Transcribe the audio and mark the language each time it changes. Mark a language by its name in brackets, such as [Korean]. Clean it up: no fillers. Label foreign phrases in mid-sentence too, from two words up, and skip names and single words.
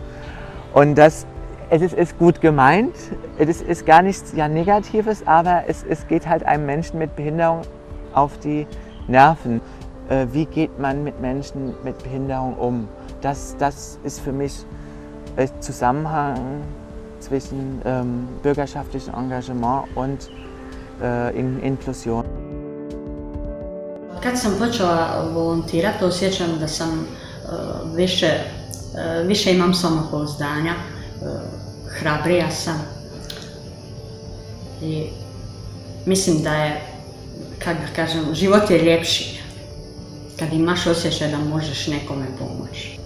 [German] Und es ist gut gemeint, es ist gar nichts Negatives, aber es geht halt einem Menschen mit Behinderung auf die Nerven. Wie geht man mit Menschen mit Behinderung um? Das ist für mich ein Zusammenhang zwischen bürgerschaftlichem Engagement und Inklusion. [Croatian] Kad sam počela volontirati, osjećam da sam više imam samopouzdanja, hrabrija sam i mislim da je, kako da kažem, život je ljepši kad imaš osjećaj da možeš nekome pomoći.